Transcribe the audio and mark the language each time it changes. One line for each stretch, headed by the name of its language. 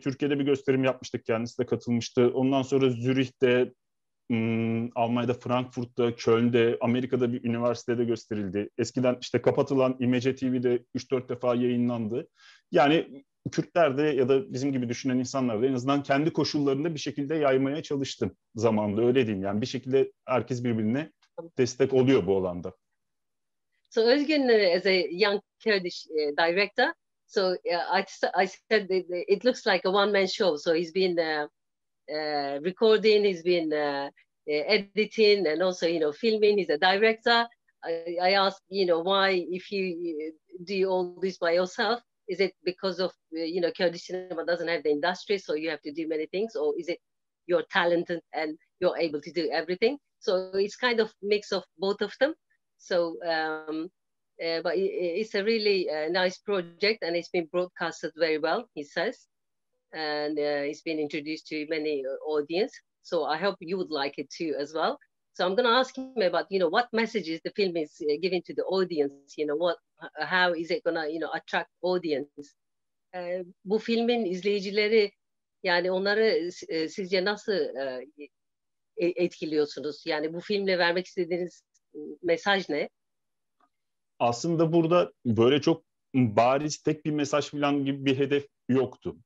Turkish: Türkiye'de bir gösterim yapmıştık. Kendisi de katılmıştı. Ondan sonra Zürih'te, Almanya'da, Frankfurt'ta, Köln'de, Amerika'da bir üniversitede gösterildi. Eskiden işte kapatılan İmece TV'de 3-4 defa yayınlandı. Yani Kürtler de ya da bizim gibi düşünen insanlar da en azından kendi koşullarında bir şekilde yaymaya çalıştım zamanında, öyle diyeyim. Yani bir şekilde herkes birbirine destek oluyor bu alanda.
English: So Özgün, as a young Kurdish director, so I said that it looks like a one-man show. So he's been recording, he's been editing, and also filming. He's a director. I asked why, if you do all this by yourself, is it because of Kurdish cinema doesn't have the industry, so you have to do many things, or is it you're talented and you're able to do everything? So it's kind of mix of both of them. So, but it's a really nice project, and it's been broadcasted very well, he says, and it's been introduced to many audience. So I hope you would like it too as well. So I'm going to ask him about, what messages the film is giving to the audience. How is it going to, attract audience?
Turkish: Bu filmin izleyicileri, yani onları sizce nasıl etkiliyorsunuz? Yani bu filmle vermek istediğiniz mesaj ne? Aslında burada böyle çok bariz tek bir mesaj falan gibi bir hedef yoktu.